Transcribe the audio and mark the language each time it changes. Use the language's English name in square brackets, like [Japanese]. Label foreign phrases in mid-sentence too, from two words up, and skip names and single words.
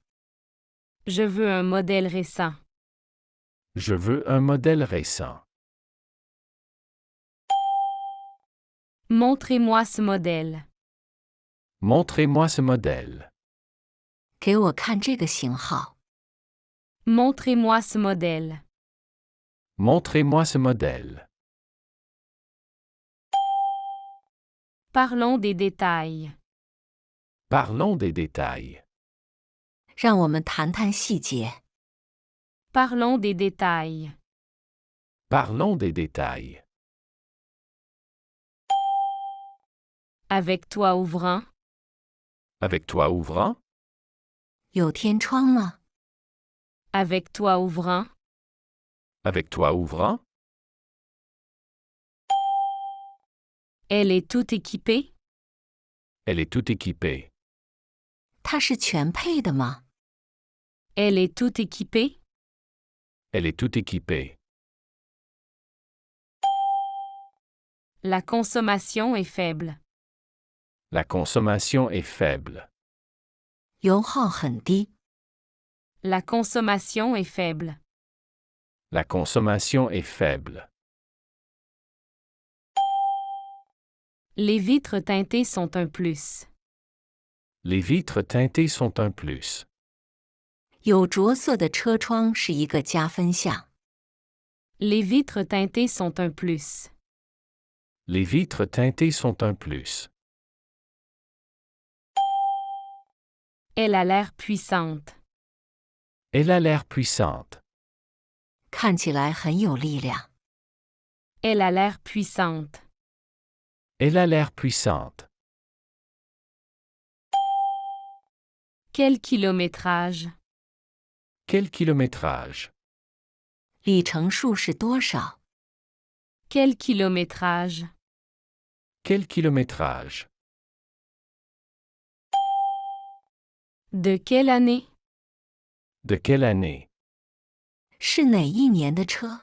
[French] Je veux un modèle récent. Je veux un modèle récent. Montrez-moi ce modèle. Montrez-moi ce modèle. [Chinese] 给我看这个型号。 [French] Montrez-moi ce modèle. Montrez-moi ce modèle. Parlons des détails. Parlons des détails. [Chinese] 让我们谈谈细节。 [French] Parlons des détails. Parlons des détails. Avec toi ouvrant. Avec toi ouvrant? [Chinese] 有天窗吗？ [French] Avec toi ouvrant. Avec toi ouvrant? Elle est toute équipée. Elle est toute équipée. [Chinese] 它是全配的吗？ [French] Elle est toute équipée. Elle est toute équipée. La consommation est faible. La consommation est faible. [Chinese] 油耗很低。 [French] La consommation est faible. La consommation est faible. Les vitres teintées sont un plus. Les vitres teintées sont un plus. [Chinese] 有着色的车窗是一个加分项。 [French] Les vitres teintées sont un plus. Les vitres teintées sont un plus. Elle a l'air puissante. Elle a l'air puissante. [Chinese] 看起来很有力量。 [French] Elle a l'air puissante. Elle a l'air puissante. Quel kilométrage? Quel kilométrage? [Chinese] 里程数是多少？ [French] Quel kilométrage? Quel kilométrage? De quelle année? De quelle année? [Chinese] 是哪一年的车？